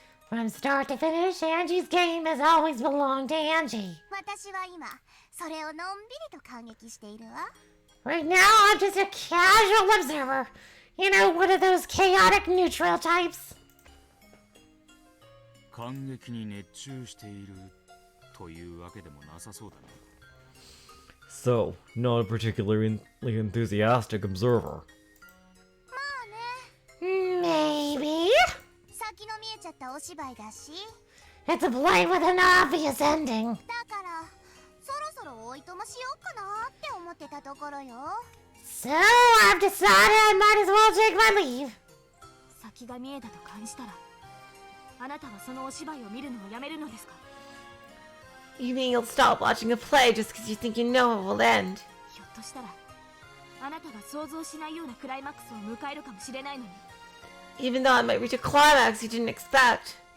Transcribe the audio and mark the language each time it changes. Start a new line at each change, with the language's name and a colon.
English: From start to finish, Angie's game has always belonged to Angie.
Japanese: 私は今それをのんびりと感激しているわ。
English: Right now, I'm just a casual observer. You know, one of those chaotic neutral types.
Japanese: 感激に熱中しているというわけでもなさそうだな。
English: So, not a particularly enthusiastic observer.
Japanese: まあね。
English: Maybe.
Japanese: 先の見えちゃったお芝居だし。
English: It's a play with an obvious ending.
Japanese: だから、そろそろおいとましようかなって思ってたところよ。
English: So, I've decided I might as well take my leave.
Japanese: 先が見えたと感じたら、あなたはそのお芝居を見るのをやめるのですか?
English: You mean you'll stop watching a play just because you think you know it will end?
Japanese: ひょっとしたら、あなたが想像しないようなクライマックスを迎えるかもしれないのに。
English: Even though I might reach a climax you didn't expect.